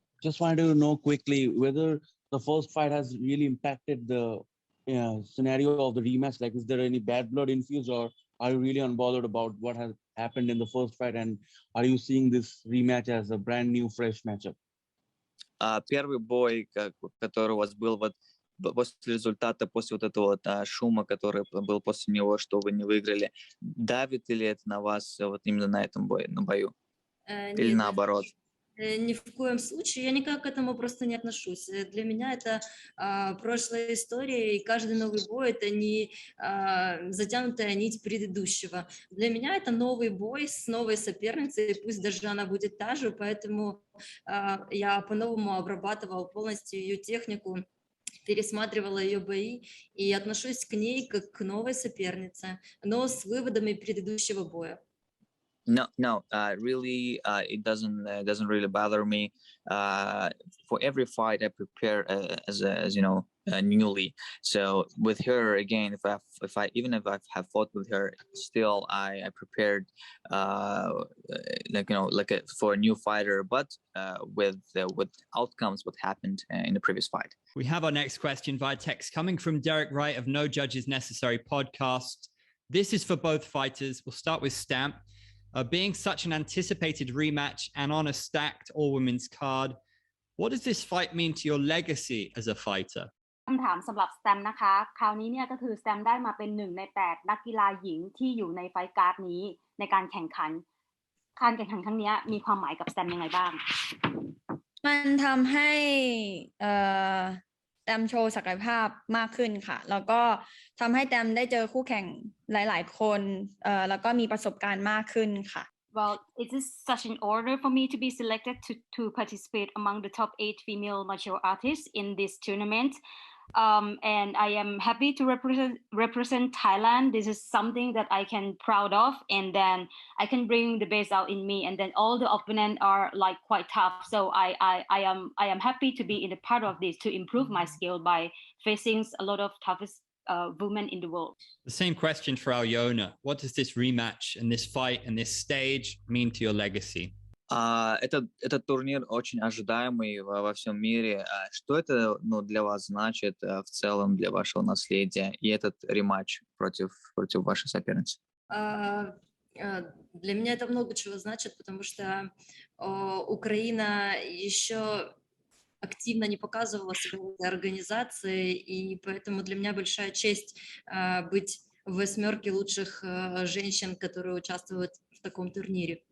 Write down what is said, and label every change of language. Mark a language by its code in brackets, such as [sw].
[en] Just wanted to know quickly whether the first fight has really impacted the scenario of the rematch. Like, is there any bad blood infused, or are you really unbothered about what has happened in the first fight? And are you seeing this rematch as a brand new, fresh matchup? [ru] Первый бой, который у вас был после результата, после вот этого шума, который был после него, что вы не выиграли, давит ли это на вас вот именно на этом бою? Или наоборот? Ни в коем случае, я никак к этому просто не отношусь. Для меня это прошлая история, и каждый новый бой — это не затянутая нить предыдущего. Для меня это новый бой с новой соперницей, пусть даже она будет та же, поэтому я по-новому обрабатывала полностью ее технику, пересматривала ее бои и отношусь к ней как к новой сопернице, но с выводами предыдущего боя. [en] No, really, it doesn't really bother me. For every fight, I prepare as you know, newly. So with her again, if I even if I have fought with her, still I prepared like, you know, like for a new fighter, but with outcomes what happened in the previous fight. We have our next question via text coming from Derek Wright of No Judges Necessary podcast. This is for both fighters. We'll start with Stamp. Being such an anticipated rematch and on a stacked all-women's card, what does this fight mean to your legacy as a fighter? [th] คำถามสำหรับสแตมนะคะคราวนี้เนี่ยก็คือสแตมได้มาเป็น1 ใน 8นักกีฬาหญิงที่อยู่ในไฟท์การ์ดนี้ในการแข่งขันครั้งนี้มีความหมายกับสแตมยังไงบ้าง มันทำให้แตมโชว์ศักยภาพมากขึ้นค่ะแล้วก็ทำให้แตมได้เจอคู่แข่งหลายๆคนแล้วก็มีประสบการณ์มากขึ้นค่ะ [en] Well, it is such an honor for me to be selected to participate among the top 8 female martial artists in this tournament. And I am happy to represent Thailand. This is something that I can proud of, and then I can bring the best out in me. And then all the opponents are like quite tough, so I am happy to be in a part of this to improve my skill by facing a lot of toughest women in the world. The same question for Alyona. What does this rematch and this fight and this stage mean to your legacy? [ru] Этот турнир очень ожидаемый во всем мире. Что это, ну, для вас значит в целом для вашего наследия и этот рематч против вашей соперницы? Для меня это много чего значит, потому что Украина еще активно не показывала себя в этой организации, и поэтому для меня большая честь быть в 8 лучших женщин, которые участвуют в таком турнире.